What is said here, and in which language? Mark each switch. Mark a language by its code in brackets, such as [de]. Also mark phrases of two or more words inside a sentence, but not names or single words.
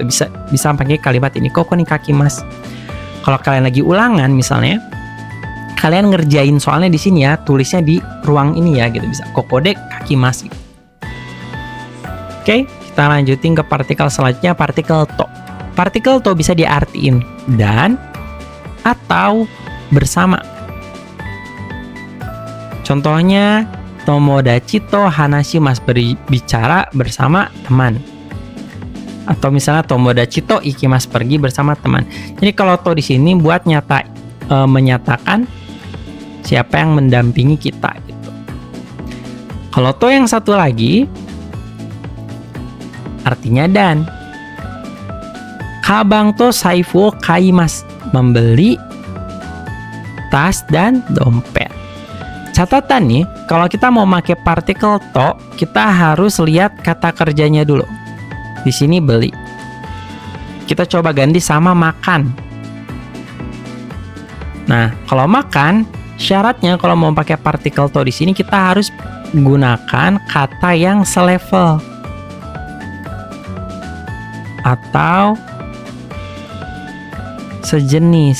[id] Bisa pakai kalimat ini, [ja] ここに書きます. [id] Kalau kalian lagi ulangan misalnya, kalian ngerjain soalnya di sini ya, tulisnya di ruang ini ya gitu, bisa [ja] ここで書きます. [id] Oke, kita lanjutin ke partikel selanjutnya, partikel to. Partikel to bisa diartiin dan atau bersama. Contohnya, [ja] 友達と話します, [id] berbicara bersama teman. Atau misalnya [ja] 友達と行きます, [id] pergi bersama teman. Jadi kalau to di sini buat menyatakan siapa yang mendampingi kita gitu. Kalau to yang satu lagi artinya dan. [ja] かばんと財布買います, [id] membeli tas dan dompet. Catatan nih, kalau kita mau pakai partikel to, kita harus lihat kata kerjanya dulu. Di sini beli. Kita coba ganti sama makan. Nah, kalau makan, syaratnya kalau mau pakai partikel to di sini kita harus gunakan kata yang selevel atau sejenis.